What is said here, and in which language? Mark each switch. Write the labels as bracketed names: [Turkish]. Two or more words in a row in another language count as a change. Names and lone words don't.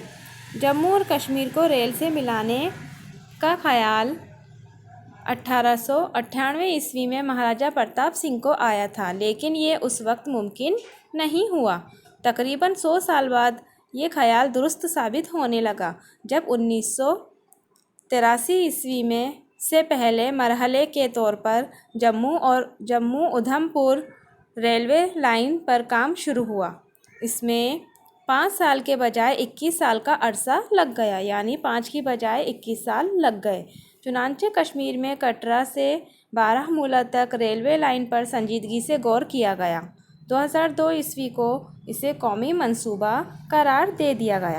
[Urdu] جموں اور کشمیر کو ریل سے ملانے کا خیال 1898 عیسوی میں مہاراجہ پرتاپ سنگھ کو آیا تھا، لیکن یہ اس وقت ممکن نہیں ہوا۔ تقریباً 100 سال بعد یہ خیال درست ثابت ہونے لگا، جب 1983 عیسوی میں سے پہلے مرحلے کے طور پر جموں ادھمپور ریلوے لائن پر کام شروع ہوا۔ اس میں 5 سال کے بجائے 21 سال کا عرصہ لگ گیا، یعنی 5 کی بجائے 21 سال لگ گئے۔ چنانچہ کشمیر میں کٹرا سے بارہمولہ تک ریلوے لائن پر سنجیدگی سے غور کیا گیا۔ 2002 عیسوی کو اسے قومی منصوبہ قرار دے دیا گیا۔